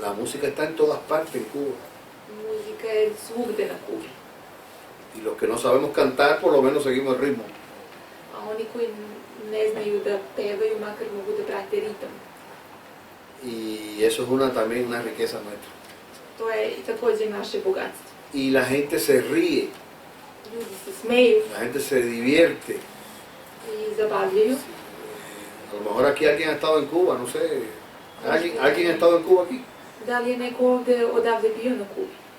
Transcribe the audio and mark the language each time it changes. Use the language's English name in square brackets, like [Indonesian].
[Spanish] La música está en todas partes en Cuba. [Serbian] Muzika je svugde na Kubi. [Spanish] Y los que no sabemos cantar, por lo menos seguimos el ritmo. [Serbian] A oni koji ne znaju da pevaju, makar mogu da prate ritam. [Spanish] Y eso es también una riqueza nuestra. [Serbian] To je i takođe naše bogatstvo. [Spanish] Y la gente se ríe, [Serbian] Ljudi se smeju [Spanish] la gente se divierte. [Serbian] i zabavljaju. [Spanish] A lo mejor aquí alguien ha estado en Cuba, no sé. ¿Alguien ha estado en Cuba aquí? [Serbian] Da li je neko ovde odavde bio na Kubi?